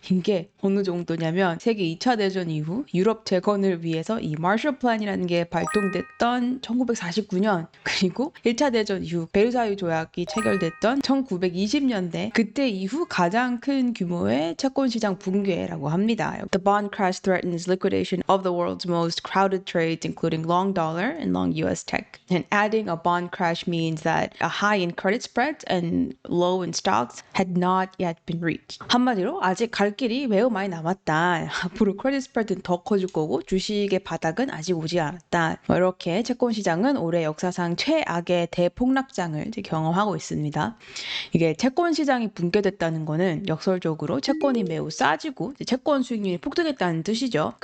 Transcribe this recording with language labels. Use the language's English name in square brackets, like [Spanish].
[Korean] 이게 어느 정도냐면 세계 2차 대전 이후 유럽 재건을 위해서 이 마셜 플랜이라는 게 발동됐던 1949년, 그리고 1차 대전 이후 베르사유 조약이 체결됐던 1920년대, 그때 이후 가장 큰 규모의 채권 시장 붕괴라고 합니다. [English] The bond crash threatens liquidation of the world's most crowded trades, including long dollar and long US tech. And adding a bond crash means that a high in credit spreads and low in stocks had not yet been reached. [Korean] 한마디로 아직 갈 길이 매우 많이 남았다. 앞으로 크레딧 스프레드는 더 커질 거고 주식의 바닥은 아직 오지 않았다. 이렇게 채권 시장은 올해 역사상 최악의 대폭락장을 경험하고 있습니다. 이게 채권 시장이 붕괴됐다는 거는 역설적으로 채권이 매우 싸지고 채권 수익률이 폭등했다는 뜻이죠.